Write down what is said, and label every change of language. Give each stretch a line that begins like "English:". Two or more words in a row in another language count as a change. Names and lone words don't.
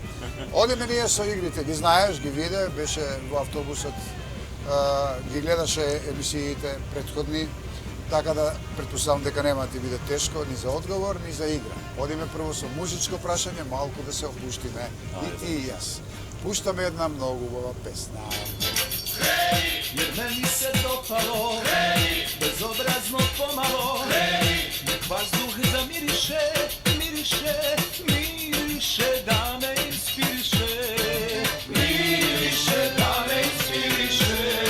Macedonian: Одиме ние со игрите, ги знаеш, ги виде, беше во автобусот, ги гледаше емисиите претходни, така да претпоставам дека нема да ти биде тешко ни за одговор, ни за игра. Одиме прво со музичко прашање, малку да се опуштиме, и ти и јас. Пуштаме една многу убава песна.
Serbian: Jer meni se dopalo, bezobrazno pomalo, nek vazduh zamiriše, miriše, da me inspiriše, da me inspiriše.